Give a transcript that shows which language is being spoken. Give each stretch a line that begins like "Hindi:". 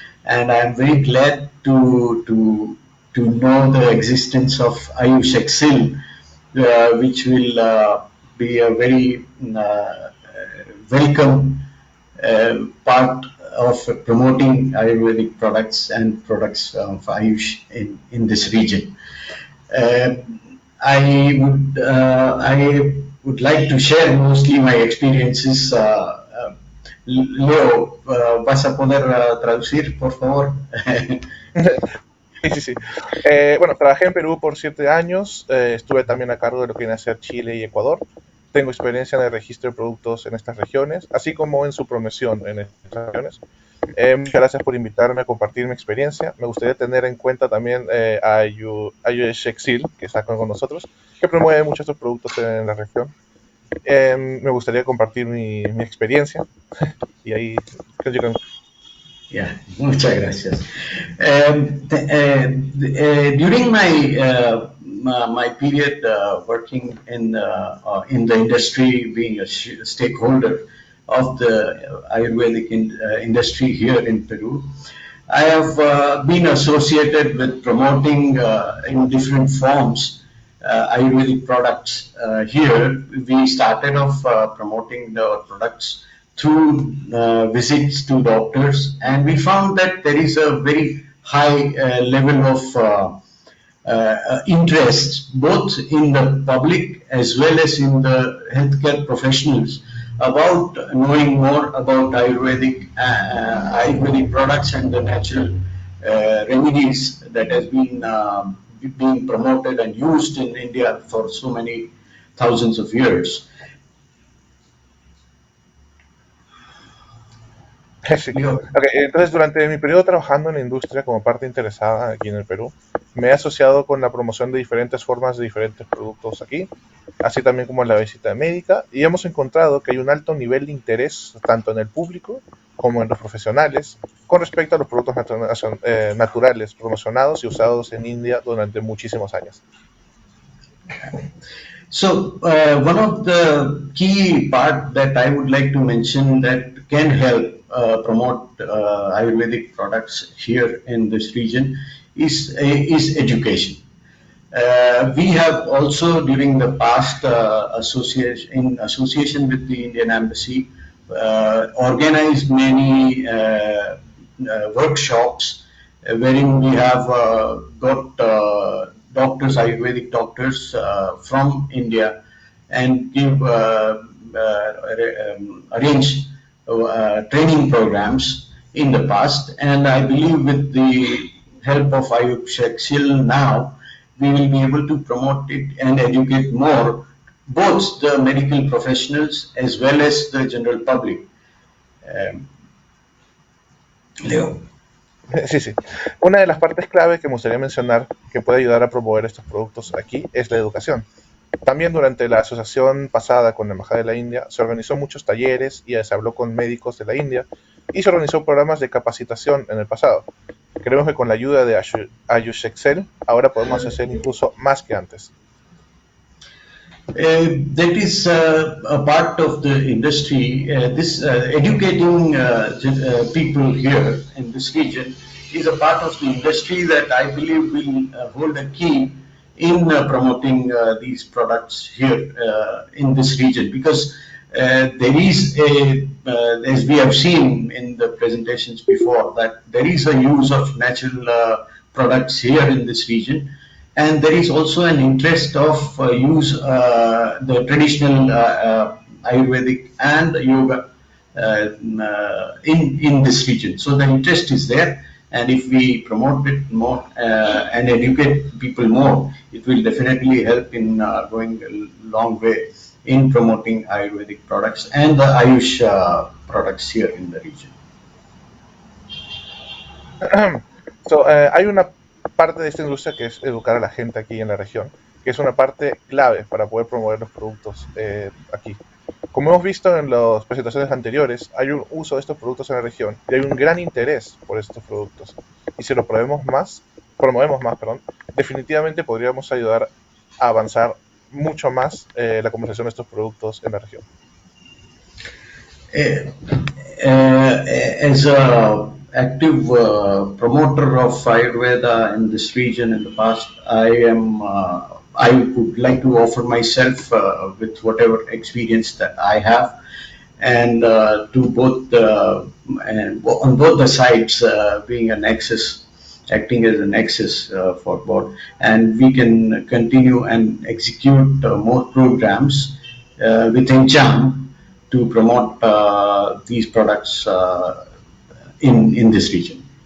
English: And I'm very glad to know the existence of Ayush Excel, which will be a very welcome part of promoting Ayurvedic products and products of Ayush in this region. I would like to share mostly my experiences.
Spanish: Leo, ¿vas a poder traducir, por favor? Sí. Bueno, trabajé en Perú por 7 años. Estuve también a cargo de lo que viene a ser Chile y Ecuador. Tengo experiencia en el registro de productos en estas regiones, así como en su promoción en estas regiones. Muchas gracias por invitarme a compartir mi experiencia. Me gustaría tener en cuenta también a Ayush Exil, que está con nosotros, que promueve muchos estos productos en la región. Me gustaría compartir mi experiencia y ahí creo que... Yeah, muchas gracias.
English: During my period working in the industry, being a stakeholder of the Ayurvedic industry here in Peru, I have been associated with promoting in different forms Ayurvedic products here. We started off promoting the products through visits to doctors, and we found that there is a very high level of interest both in the public as well as in the healthcare professionals about knowing more about Ayurvedic products and the natural remedies that has been being promoted and used in India for so many thousands of years.
Spanish: Sí. Okay, entonces, durante mi periodo trabajando en la industria como parte interesada aquí en el Perú, me he asociado con la promoción de diferentes formas de diferentes productos aquí, así también como en la visita médica, y hemos encontrado que hay un alto nivel de interés tanto en el público como en los profesionales con respecto a los productos naturales promocionados y usados en India durante muchísimos años.
English: So one of the key part that I would like to mention that can help promote Ayurvedic products here in this region is education. We have also during the past in association with the Indian Embassy organized many workshops wherein we have got doctors, Ayurvedic doctors from India, and give arrange training programs in the past. And I believe with the help of Ayush Excel now, we will be able to promote it and educate more both the medical professionals as well as the general public. Leo.
Spanish: Sí, sí. Una de las partes clave que me gustaría mencionar que puede ayudar a promover estos productos aquí es la educación. También durante la asociación pasada con la Embajada de la India se organizó muchos talleres y se habló con médicos de la India y se organizó programas de capacitación en el pasado. Creemos que con la ayuda de Ayush Excel ahora podemos hacer incluso más que antes.
English: That is a part of the industry. This educating people here in this region is a part of the industry that I believe will hold a key in promoting these products here in this region, because there is a, as we have seen in the presentations before, that there is a use of natural products here in this region. And there is also an interest of use the traditional Ayurvedic and yoga in this region. So the interest is there, and if we promote it more and educate people more, it will definitely help in going a long way in promoting Ayurvedic products and the Ayush products here in the region.
Spanish: Hay una parte de esta industria que es educar a la gente aquí en la región, que es una parte clave para poder promover los productos aquí. Como hemos visto en las presentaciones anteriores, hay un uso de estos productos en la región y hay un gran interés por estos productos. Y si lo promovemos más, definitivamente podríamos ayudar a avanzar mucho más la comercialización de estos productos en la región.
English: As a active promoter of Ayurveda in this region in the past, I would like to offer myself with whatever experience that I have, and to both on both the sides, being a nexus, acting as a nexus for both, and we can continue and execute more programs within JAM to promote these products in this region.